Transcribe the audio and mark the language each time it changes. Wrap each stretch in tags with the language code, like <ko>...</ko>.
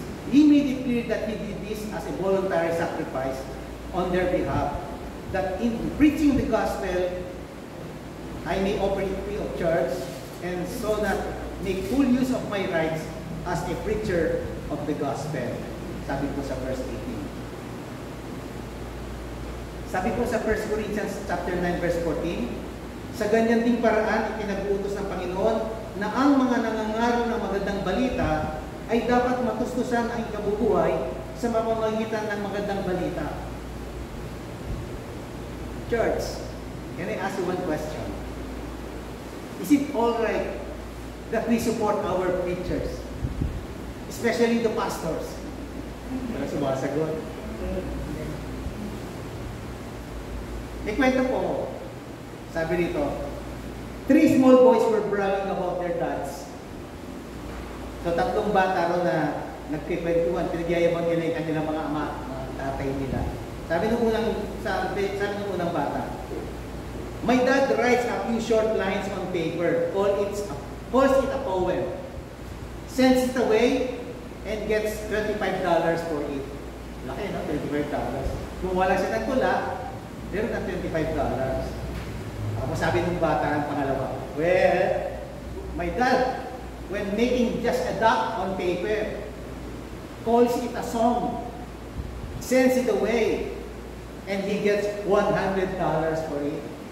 <en>He made it clear that he did this as a voluntary sacrifice on their behalf, that in preaching the gospel, I may operate free of charge, and so that make full use of my rights as a preacher of the gospel.</en> <tl>Sabi po sa verse 18. Sabi po sa 1 Corinthians chapter 9 verse 14, sa ganyan ding paraan ipinag-uutos ng Panginoon na ang mga nangangaro ng magandang balita ay dapat matustusan ang ikabubuhay sa pamamagitan ng magandang balita.</tl> <en>Church, can I ask you one question? Is it all right that we support our preachers, especially the pastors?</en> <tl>Wala sumasagot. May kwento po. Sabi rito,</tl> <en>3 small boys were bragging about their dads.</en> <tl>So 3 bata ro na nagkikwentuhan, pinagyayabang nila yung kanilang mga ama, mga tatay nila. Sabi nung unang bata,</tl> <en>my dad writes a few short lines on paper, calls it a poem, sends it away, and gets $25 for it.</en> <tl>Laki, no? $25. Kung wala siya nagtula, meron ng $25. Tapos sabi ng bata ng pangalawa,</tl> <en>well, my dad, when making just a dot on paper, calls it a song, sends it away, and he gets $100 for it.</en>